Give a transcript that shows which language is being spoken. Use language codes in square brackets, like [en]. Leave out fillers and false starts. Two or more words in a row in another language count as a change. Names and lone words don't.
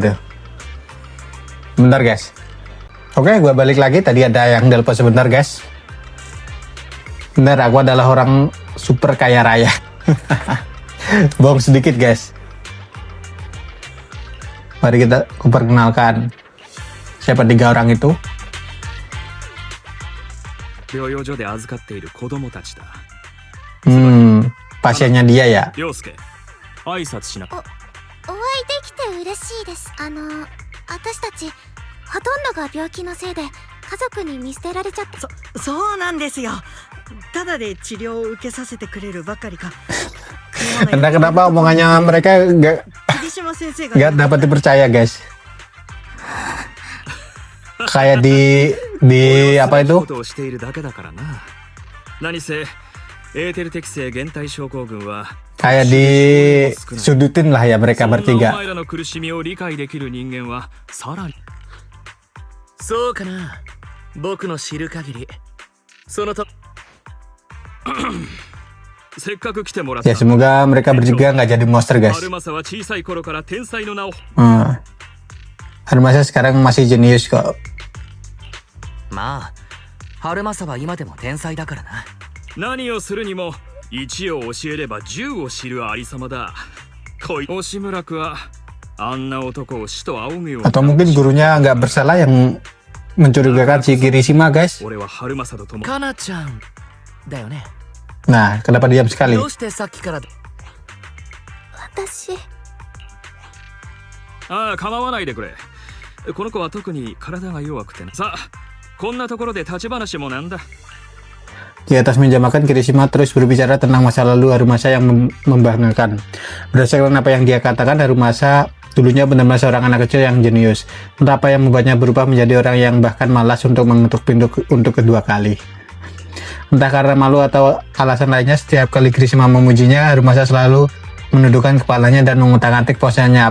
[id] Bentar guys. Oke, gua balik lagi. Tadi ada yang telepon sebentar guys. Benar, aku adalah orang super kaya raya. Bohong sedikit guys. Mari kita perkenalkan siapa 3 orang itu. [ja] 療養所で預かっている子供たちだ。 [id] Pasiennya dia ya. [ja] 陽介、挨拶しな。お会いできて嬉しいです。私たちほとんどが病気のせいで家族に見捨てられちゃって。そうなんですよ。ただで治療を受けさせてくれるばかりか。 [id] Entah kenapa omongannya mereka nggak [ja] 霧島先生が [id] nggak dapat dipercaya guys. Kayak di apa itu? [ja] ことをしているだけだからな。何せエーテル適性減退症候群は [id] Kayak disudutin lah ya mereka [ja] そんなお [id] bertiga. [ja] 前らの苦しみを理解できる人間はさらに。そうかな。僕の知る限りそのと。せっかく来てもらった。 [id] Ya semoga mereka bertiga nggak jadi monster guys. [ja] 春政は小さい頃から天才の名を。 [id] Harumasa sekarang masih jenius kok. [ja] まあ春政は今でも天才だからな。何をするにも1を教えれば10を知るありさまだ。押村区はあんな男を死と仰ぐように。 [id] Atau mungkin gurunya nggak bersalah yang mencurigakan si Kirishima guys. [ja] 俺は春政と共に。かなちゃんだよね。 [id] Nah, kenapa diam sekali? [ja] どうしてさっきから私ああ、構わないでくれ。この子は特に体が弱くてな。さあ、こんなところで立ち話もなんだ。 [id] Di atas meja makan, Kirishima terus berbicara tentang masa lalu Harumasa yang membanggakan. Berdasarkan apa yang dia katakan, Harumasa dulunya benar-benar seorang anak kecil yang jenius. Entah apa yang membuatnya berubah menjadi orang yang bahkan malas untuk mengetuk pintu untuk kedua kali. Entah karena malu atau alasan lainnya, setiap kali Kirishima memujinya, Harumasa selalu menundukkan kepalanya dan mengutak-atik posenya.